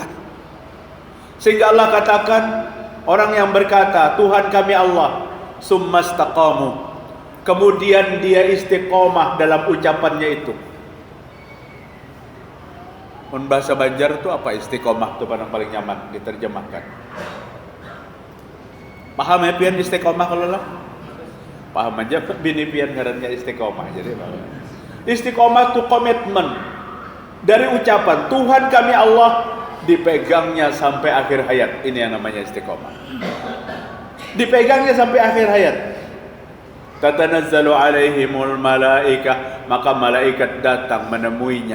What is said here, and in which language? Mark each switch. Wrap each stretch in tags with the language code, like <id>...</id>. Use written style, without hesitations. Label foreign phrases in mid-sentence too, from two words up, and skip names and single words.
<id>Sehingga Allah katakan, orang yang berkata Tuhan kami Allah</id> <ar>ثم استقاموا,</ar> <id>kemudian dia istiqomah dalam ucapannya itu. Bahasa Banjar itu apa istiqomah itu paling nyaman diterjemahkan?</id> <bjn>Paham ya pian istiqomah kalau lah? Paham aja bini pian ngarannya istiqomah.</bjn> <id>Jadi istiqomah itu komitmen dari ucapan Tuhan kami Allah, dipegangnya sampai akhir hayat. Ini yang namanya istiqomah. Dipegangnya sampai akhir hayat.</id> <ar>تتنزل عليهم الملائكة,</ar> <id>maka malaikat datang menemuinya.</id>